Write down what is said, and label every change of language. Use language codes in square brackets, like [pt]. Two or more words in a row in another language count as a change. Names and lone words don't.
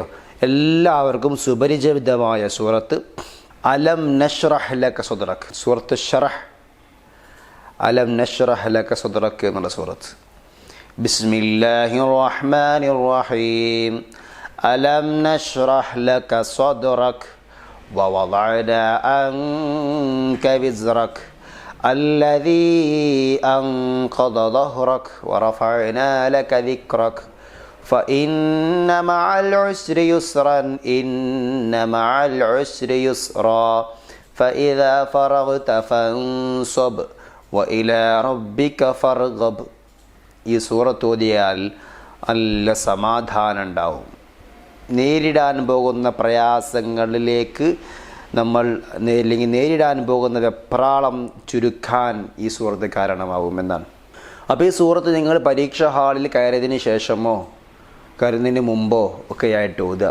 [ml] എല്ലാവർക്കും സുപരിചിതമായ സൂറത്ത് [ar] ألم نشرح لك صدرك, [ml] സൂറത്ത് ഷറഹ്. [ar] ألم نشرح لك صدرك [ml] എന്നുള്ള സൂറത്ത്. [ar] بسم الله الرحمن الرحيم. ألم نشرح لك صدرك ووضعنا عنك وزرك الذي أنقض ظهرك ورفعنا لك ذكرك فإن مع العسر يسرا إن مع العسر يسرا فإذا فرغت فانصب وإلى ربك فارغب. [ml] ഈ സൂറത്ത് ഓതിയാൽ നല്ല സമാധാനം ഉണ്ടാവും. നേരിടാൻ പോകുന്ന പ്രയാസങ്ങളിലേക്ക് അല്ലെങ്കിൽ നേരിടാൻ പോകുന്ന വെപ്രാളം ചുരുക്കാൻ ഈ സൂറത്ത് കാരണമാവുമെന്നാണ്. അപ്പോൾ ഈ സൂറത്ത് നിങ്ങൾ പരീക്ഷാ ഹാളിൽ കയറിയതിന് ശേഷമോ കയറുന്നതിന് മുമ്പോ ഒക്കെ ആയിട്ട് ഓതുക.